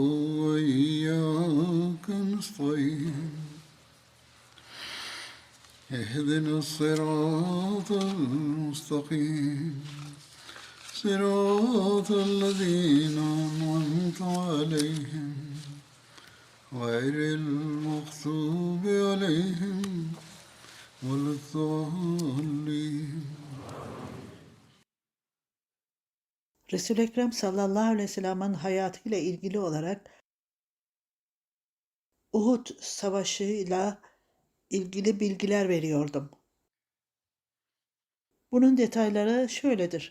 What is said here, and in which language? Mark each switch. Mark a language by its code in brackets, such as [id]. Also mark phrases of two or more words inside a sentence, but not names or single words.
[ar] وإياك نستعين اهدنا الصراط المستقيم صراط الذين أنعمت عليهم غير المغضوب عليهم ولا الضالين. [tr] Resul-i Ekrem [ar] صلى الله عليه وسلم'in [tr] hayatıyla ilgili olarak Uhud Savaşı'yla ilgili bilgiler veriyordum. Bunun detayları şöyledir.